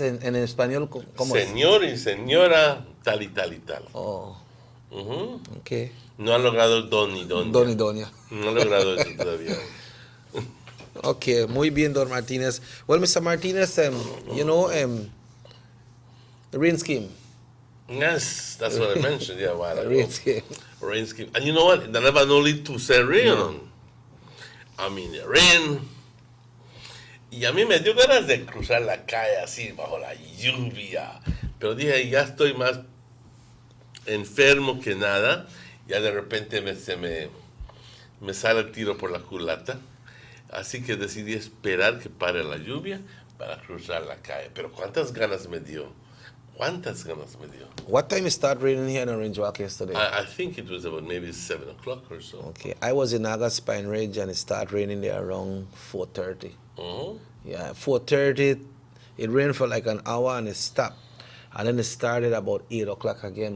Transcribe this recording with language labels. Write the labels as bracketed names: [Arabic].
[Spanish] digan en español, ¿cómo es? Señor y señora, tal y tal y tal. Oh, Uh-huh. ok. No han logrado el don y doña. Don y doña. No han logrado eso todavía. Ok, muy bien, Don Martinez. [English] Well, Mr. Martinez, you know, the rain scheme. Yes, that's what I mentioned, yeah, a while The ago. rain scheme. Rain scheme. And you know what? That never only to say rain. No. I mean, rain. [Spanish] Y a mí me dio ganas de cruzar la calle así, bajo la lluvia. Pero dije, ya estoy más enfermo que nada. Ya de repente me sale el tiro por la culata. Así que decidí esperar que pare la lluvia para cruzar la calle. Pero cuántas ganas me dio. ¿Cuántas ganas me dio? [English] What time it start raining here in Orange Walk yesterday? I think it was about maybe 7 o'clock or so. Okay, I was in August Pine Ridge and it started raining there around 4:30. Mm-hmm. Yeah, 4:30. It rained for like an hour and it stopped. And then it started about 8 o'clock again.